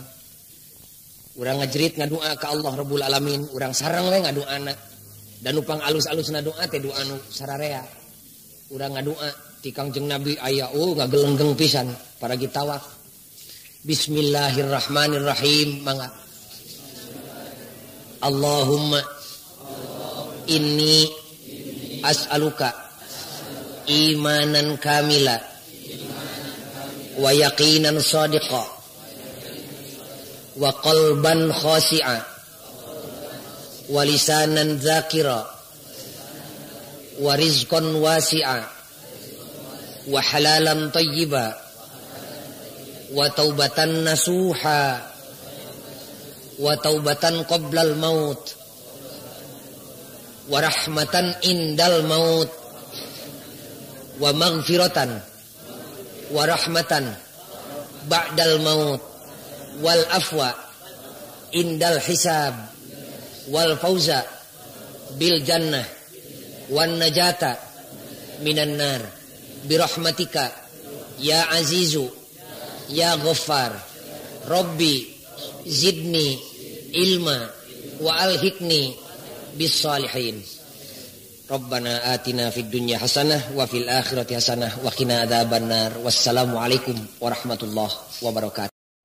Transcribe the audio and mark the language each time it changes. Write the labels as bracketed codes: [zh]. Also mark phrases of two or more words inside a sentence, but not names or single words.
[su] Urang ngajrit ngadua ka Allah [ar] رب العالمين, [su] urang sareng we ngaduana. Dan nu pang-alus-alusna doa teh doa nu sararea. Urang ngadua ti Kangjeng Nabi aya ngagelenggeng pisan para gitawaf. [ar] بسم الله الرحمن الرحيم mangga. اللهم إني أسألك إيمانا كاملا ويقينا صادقا وقلبا خاشعا ولسانا ذاكرا ورزقا واسعا وحلالا طيبا وتوبة نصوحا وتوبة قبل الموت ورحمة عند الموت ومغفرة ورحمة بعد الموت والعفو عند الحساب والفوز بالجنة والنجاة من النار برحمتك يا عزيز يا غفار رب زدني علما وألحقني بالصالحين. ربنا آتنا في الدنيا حسنة وفي الآخرة حسنة وقنا عذاب النار. والسلام عليكم ورحمة الله وبركاته.